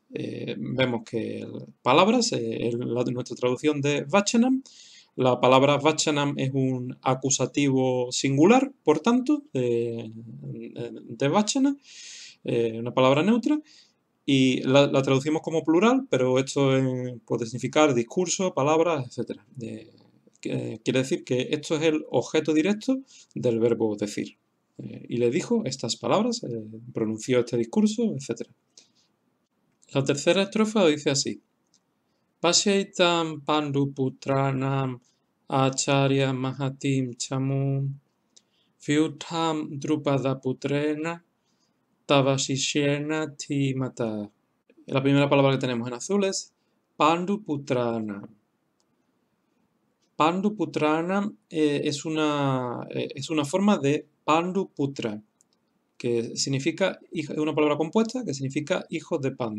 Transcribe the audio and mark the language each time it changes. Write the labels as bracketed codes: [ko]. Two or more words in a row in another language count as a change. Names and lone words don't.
[es] Vemos que palabras, nuestra traducción de Vachanam, la palabra Vachanam es un acusativo singular, por tanto, de Vachana, una palabra neutra, y la traducimos como plural, pero esto puede significar discurso, palabras, etc. Quiere decir que esto es el objeto directo del verbo decir. Y le dijo estas palabras, pronunció este discurso, etc. La tercera estrofa dice así. [sa] Pasyaitam Panduputranam Acharya Mahatim Chamum Vyutham Drupada Putrena Tavasishena Timata. [es] La primera palabra que tenemos en azul es Panduputrana. Panduputrana es una forma de Panduputra, que significa, es una palabra compuesta que significa hijos de Pandu.